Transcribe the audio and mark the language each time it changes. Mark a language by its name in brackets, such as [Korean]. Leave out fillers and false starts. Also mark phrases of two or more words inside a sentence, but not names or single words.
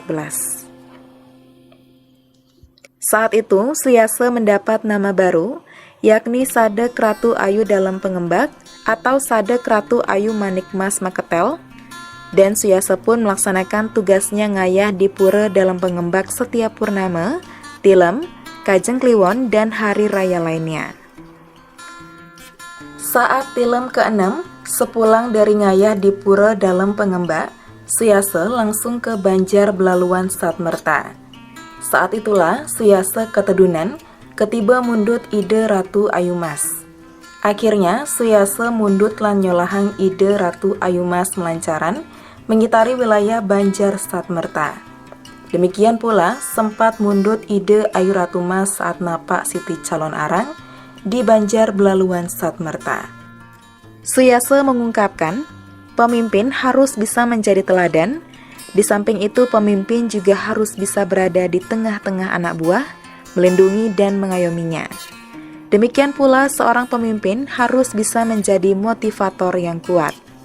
[Indonesian] Saat itu, Suyase mendapat nama baru, yakni Sadek Ratu Ayu dalam pengembak atau Sadek Ratu Ayu Manikmas Maketel, dan Suyase pun melaksanakan tugasnya ngayah di pura dalam pengembak setiap purnama, tilem, kajeng kliwon, dan hari raya lainnya. Saat tilem ke-6, sepulang dari ngayah di pura dalam pengembak, Suyase langsung ke Banjar Belaluan Satmerta. Saat itulah Suyase [Balinese] ketedunan, ketiba mundut [Indonesian] ide Ratu Ayu Mas. Akhirnya Suyase [Balinese] mundut lan nyolahang [Indonesian] ide Ratu Ayu Mas melancaran, mengitari wilayah Banjar Satmerta. Demikian pula sempat mundut ide Ayu Ratu Mas saat napak Siti Calon Arang di Banjar Belaluan Satmerta. Suyase mengungkapkan, pemimpin harus bisa menjadi teladan, di samping itu pemimpin juga harus bisa berada di tengah-tengah anak buah, melindungi dan mengayominya. Demikian pula seorang pemimpin harus bisa menjadi motivator yang kuat.